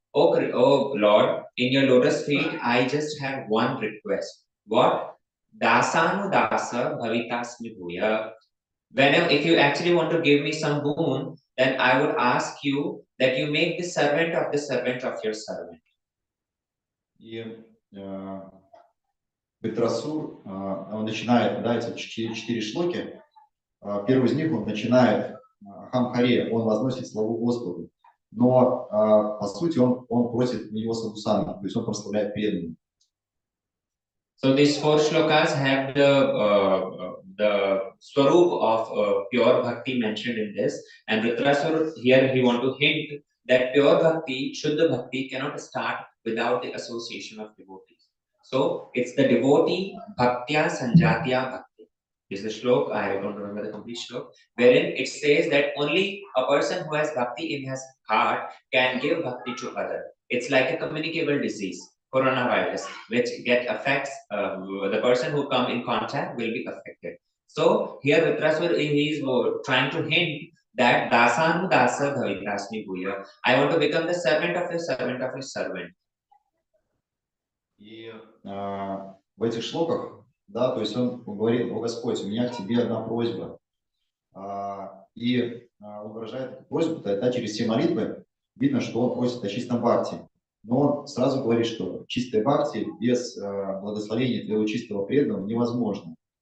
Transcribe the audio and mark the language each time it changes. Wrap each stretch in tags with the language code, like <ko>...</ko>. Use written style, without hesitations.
<en>Oh Lord, in your lotus feet, I just have one request. What?</en> <sa>Dasanu Dasa Bhavitasmi Bhuya.</sa> <en>Whenever, if you actually want to give me some boon, then I would ask you that you make the servant of your servant.</en> <ru>И Vritrasur, он начинает, да, эти четыре шлоки. Первый из них он начинает Ахам Харе, он возносит славу Господу. Но по сути он просит на него садхусана, то есть он прославляет преданных.</ru> <en>So these 4 shlokas have the swarup of pure bhakti mentioned in this, and Vritrasur here he want to hint that pure bhakti, Shuddha bhakti, cannot start without the association of devotees. So it's the devotee</en> <sa>bhaktya sanjatya bhakti.</sa> <en>This is the shlok, I don't remember the complete shlok, wherein it says that only a person who has bhakti in his heart can give bhakti to others. It's like a communicable disease. Coronavirus, which affects the person who come in contact will be affected. So here Vritrasur he is trying to hint that</en> <sa>Dasanu Dasa Bhavitasmi Bhuya.</sa> <en>I want to become the servant of your servant of your servant.</en> <ru>И в этих шлоках, да, то есть он говорит: о Господь, у меня к тебе одна просьба. И он выражает эту просьбу, да, через все молитвы видно, что он просит о чистом бхакти. Но он сразу говорит, что чистая бхакти без благословения твоего чистого преданного невозможно.</ru>